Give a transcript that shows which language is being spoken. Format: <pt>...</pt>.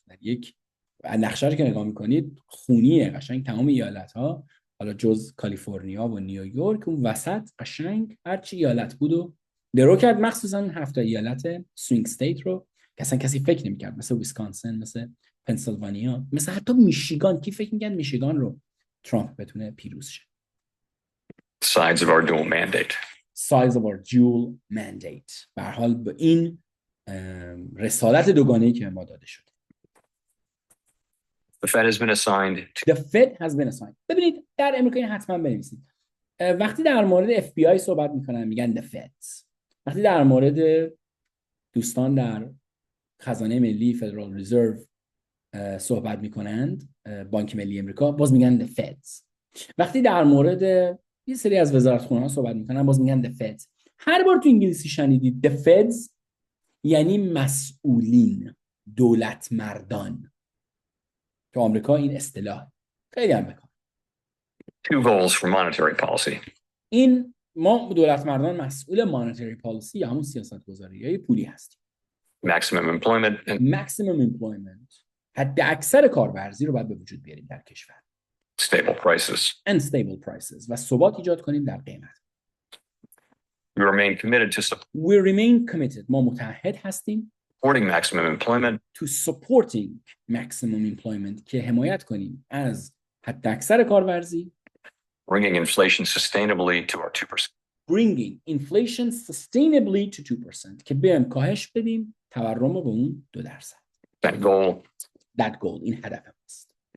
<fa>در یک نقشه رو که نگاه می‌کنید خونیه، قشنگ تمام ایالت‌ها حالا جز کالیفرنیا و نیویورک اون وسط قشنگ هر چی ایالت بود و درو کرد، مخصوصا 7 ایالت سوینگ استیت رو که اصلا کسی فکر نمی‌کرد، مثل ویسکانسن، مثل پنسیلوانیا، مثل حتی میشیگان. کی فکر می‌کرد میشیگان رو ترامپ بتونه پیروز شه؟</fa> <en>sides of our dual mandate. sides of our dual mandate.</en> <fa>به هر حال به این رسالت دوگانه‌ای که ما داده شده.</fa> <en>The Fed has been assigned to The Fed has been assigned.</en> <fa>ببینید در امریکا این حتما بنویسید. وقتی در مورد FBI صحبت میکنن میگن the Feds. وقتی در مورد دوستان در خزانه ملی فدرال رزرو صحبت میکنند، بانک ملی امریکا، باز میگن the Feds. وقتی در مورد یه سری از وزارتخونه‌ها صحبت میکنن باز میگن the Feds. هر بار تو انگلیسی شنیدید the Feds یعنی مسئولین، دولت مردان. تو آمریکا این اصطلاح خیلی هم بکن.</fa> <en>two goals for monetary policy.</en> <fa>این ما دولت مردان مسئول مانیتری پالیسی یا همون سیاست گذاری های پولی هستیم.</fa> <en>Maximum employment and maximum employment</en> <fa>حد اکثر کارورزی رو باید به وجود بیاریم در کشور.</fa> <en>stable prices. and stable prices</en> <fa>و ثبات ایجاد کنیم در قیمت.</fa> <en>We remain committed to We remain committed.</en> <fa>ما متعهد هستیم</fa> <en>supporting maximum employment to supporting maximum employment</en> <fa>که حمایت کنیم از حد اکثر کارورزی،</fa> <en>bringing inflation sustainably to our 2%. bringing inflation sustainably to 2%</en> <fa>که بیایم کاهش بدیم تورم رو به اون 2%.</fa> <en>That goal That goal</en> <fa>این هدف است.</fa>